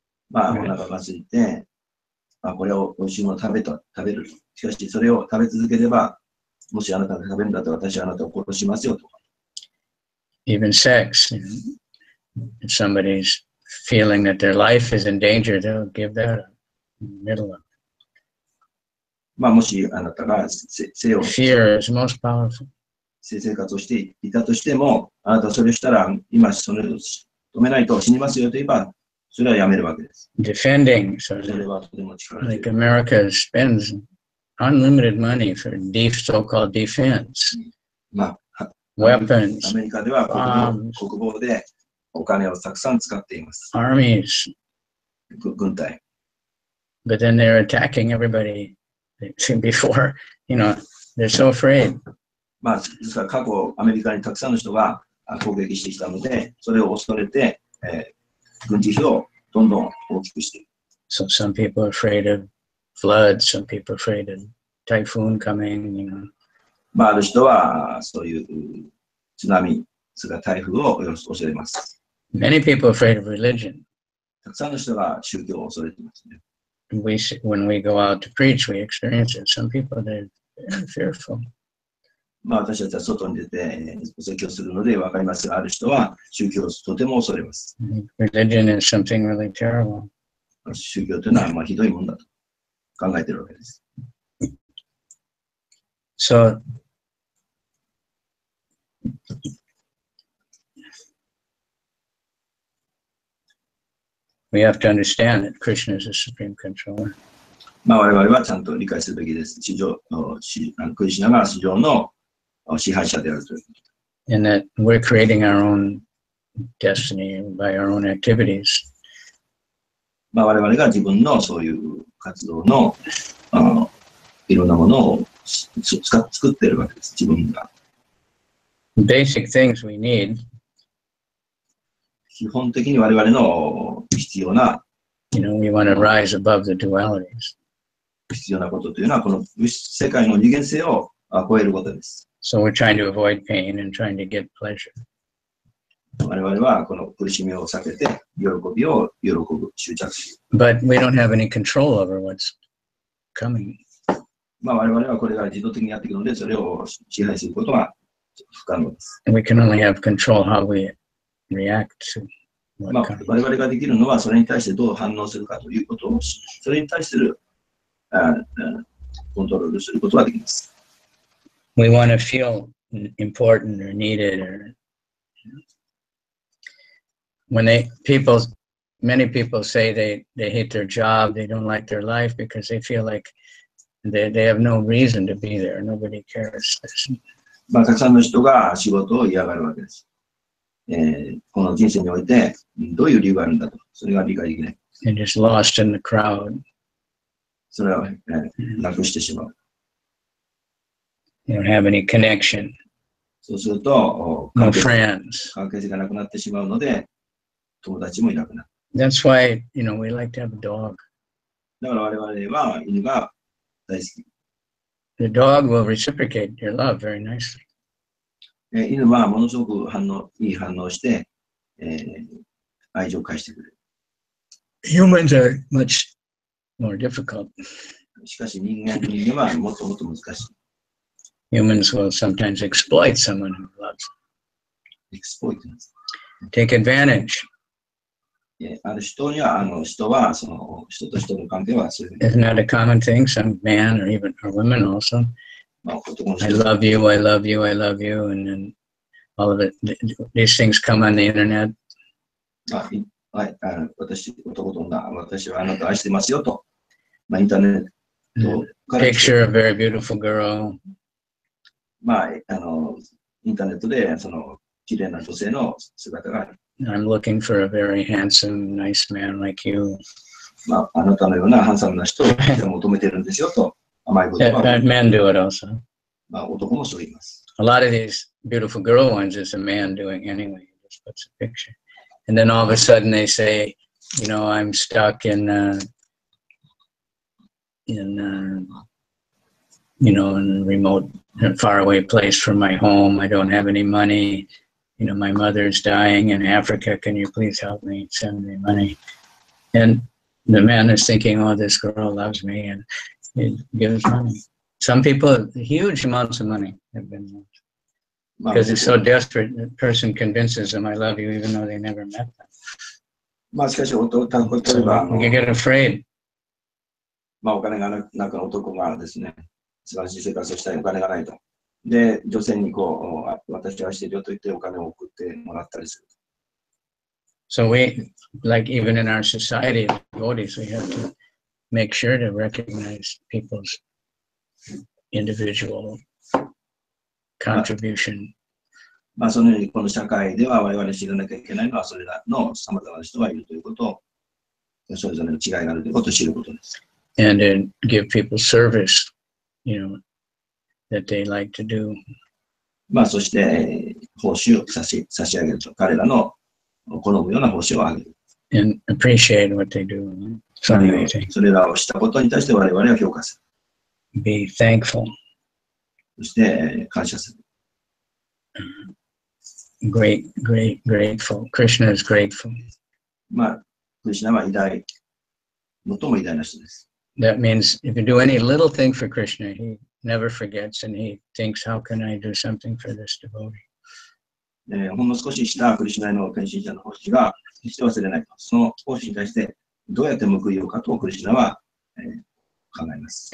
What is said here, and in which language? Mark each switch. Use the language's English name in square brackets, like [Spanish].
[Japanese] まあ、お腹が空いて、まあ、これを美味しいものを食べる。しかし、それを食べ続ければ、もしあなたが食べるんだったら私はあなたを殺しますよとか。 [English] Even sex. If somebody's feeling that their life is in danger, they'll give that up in the middle of it. [Japanese] まあ、もしあなたが [English] Fear is most powerful. [Japanese] 性生活をしていたとしても、あなたはそれをしたら、今それを止めないと死にますよと言えば、それはやめるわけです。 [English] Defending, so [Japanese] それはとても力強い。 [English] like America spends unlimited money for so-called defense. まあ、 Weapons, [Japanese] アメリカでは国防でお金をたくさん使っています。 [English] armies, [Japanese] 軍隊。 [English] but then they're attacking everybody before, they're so afraid. [Japanese] まあ、ですから過去アメリカにたくさんの人が攻撃してきたので、それを恐れて、軍事費をどんどん大きくしている。 [English] So some people are afraid of floods, some people are afraid of typhoon coming, [Japanese] まあ、ある人はそういう津波、それから台風を恐れます。 [English] Many people are afraid of religion. [Japanese] たくさんの人が宗教を恐れていますね。 [English] When we go out to preach, we experience it. Some people, they're very fearful. [Japanese] まあ、私たちは外に出てお説教するので分かりますが、ある人は宗教をとても恐れます。 [English] Religion is something really terrible. [Japanese] 宗教というのはまあひどいもんだと考えているわけです。 [English] So we have to understand that Krishna is the supreme controller. [Japanese] まあ、我々はちゃんと理解するべきです。クリシュナが地上の支配者であるという。 [English] And that we're creating our own destiny by our own activities. [Japanese] まあ、我々が自分のそういう活動のいろんなものを作っているわけです。自分が。 [English] Basic things we need. [Japanese] 基本的に我々の必要な [English] We want to rise above the dualities. [Japanese] 必要なことというのは、この物質世界の二元性を超えることです。 [English] So we're trying to avoid pain and trying to get pleasure. [Japanese] 我々はこの苦しみを避けて、喜びを喜ぶ、執着する。 [English] But we don't have any control over what's coming. [Japanese] まあ、我々はこれが自動的にやっていくので、それを支配することが不可能です。 [English] And we can only have control how we react to ま what あ、 comes. [Japanese] 我々ができるのは、それに対してどう反応するかということを、それに対するコントロールすることができます。 [English] We want to feel important or needed, or when many people say they hate their job, they don't like their life because they feel like they have no reason to be there. Nobody cares. [Japanese] まあ、たくさんの人が仕事を嫌がるわけです。この人生において、どういう理由があるんだと、それが理解できない。 [English] They're just lost in the crowd. [Japanese] それは、なくしてしまう。 [English] They don't have any connection, [Japanese] そうすると、 [English] no friends. [Japanese] 関係性がなくなってしまうので、友達もいなくなる。 [English] That's why, we like to have a dog. [Japanese] だから我々は犬が大好き。 [English] The dog will reciprocate your love very nicely. [Japanese] 犬はものすごくいい反応をして、愛情を返してくれる。 [English] Humans are much more difficult. [Japanese] しかし人間はもっともっと難しい。 [English] Humans will sometimes exploit someone who loves [Japanese] エクスポイトです。 [English] them. Take advantage. [Japanese] ある人には、人は、その、人と人の関係はそういうふうに。 [English] Isn't that a common thing? Some man or even or women also. [Japanese] まあ、男の [English] I [Japanese] 人 [English] love you, I love you, I love you, and then all of it. These things come on the internet. [Japanese] はい、私、男と女、私はあなたを愛してますよと、まあ、インターネットから来て [English] Picture of a very beautiful girl. [Japanese] まあ、インターネットで、その、綺麗な女性の姿がある。 [English] I'm looking for a very handsome, nice man like you. [Japanese] まあ、あなたのようなハンサムな人を求めてるんですよと、甘い言葉を、 [English] Men do it also. [Japanese] まあ、男もそう言います。 [English] A lot of these beautiful girl ones is a man doing anyway. He just puts a picture. And then all of a sudden they say, you know, I'm stuck in you know, in a remote, faraway place from my home. I don't have any money. You know, my mother's dying in Africa. Can you please help me? Send me money. And the man is thinking, oh, this girl loves me, and he gives money. Some people, huge amounts of money have been lost. まあ、 Because it's so desperate, the person convinces them, I love you, even though they never met them. [Japanese] まあ、しかし、例え [English] So [Japanese] ば、 [English] you get afraid. [Japanese] まあ、お金がなく男がですね、素晴らしい生活をしたい、お金がないと。で、女性にこう、私を愛しているよと言ってお金を送ってもらったりする。 [English] So we, like even in our society, devotees, we have to make sure to recognize people's individual contribution. [Japanese] まあ、そのように、この社会では我々知らなきゃいけないのは、それらの様々な人がいるということを、それぞれの違いがあるということを知ることです。 [English] And then give people service, you know, that they like to do. [Japanese] まあ、そして、報酬を差し上げると、彼らの好むような報酬をあげる。 [English] And appreciate what they do. So amazing. [Japanese] それらをしたことに対して我々は評価する。 [English] Be thankful. [Japanese] そして、感謝する。 [English] Grateful. Krishna is grateful. [Japanese] まあ、クリシュナは最も偉大な人です。 [English] That means if you do any little thing for Krishna, he never forgets and he thinks, how can I do something for this devotee? [Japanese] ほんの少ししたクリシュナへの献身者の奉仕が決して忘れないと。その奉仕に対してどうやって報いようかとクリシュナは、考えます。